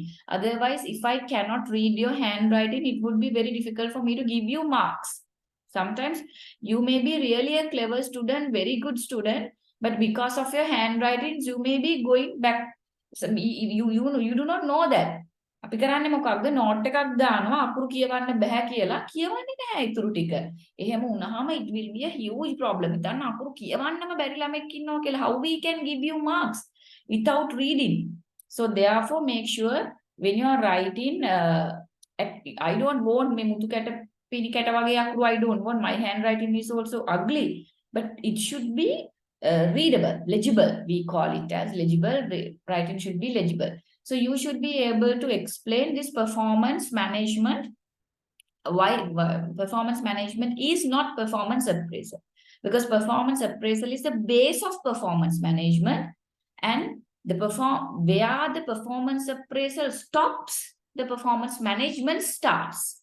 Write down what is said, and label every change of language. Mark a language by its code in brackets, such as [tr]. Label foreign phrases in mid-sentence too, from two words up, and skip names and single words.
[en] Otherwise, if I cannot read your handwriting, it would be very difficult for me to give you marks. Sometimes you may be really a clever student, very good student, but because of your handwritings, you may be going back. So you do not know that. [si] අපි කරන්නේ මොකක්ද, නෝට් එකක් දානවා අකුරු කියවන්න බෑ කියලා, කියවන්නේ නැහැ ඊතුරු ටික. එහෙම වුණාම [en] it will be a huge problem. [si] ඉතින් අකුරු කියවන්නම බැරි ළමෙක් ඉන්නවා කියලා, [en] how we can give you marks without reading? So therefore make sure when you are writing, I don't want me [si] මුතු කැට පිණි කැට වගේ අකුරු, [en] I don't want, my handwriting is also ugly, but it should be readable, legible. We call it as legible. Writing should be legible. So you should be able to explain this performance management, why performance management is not performance appraisal, because performance appraisal is the base of performance management, and where the performance appraisal stops, the performance management starts.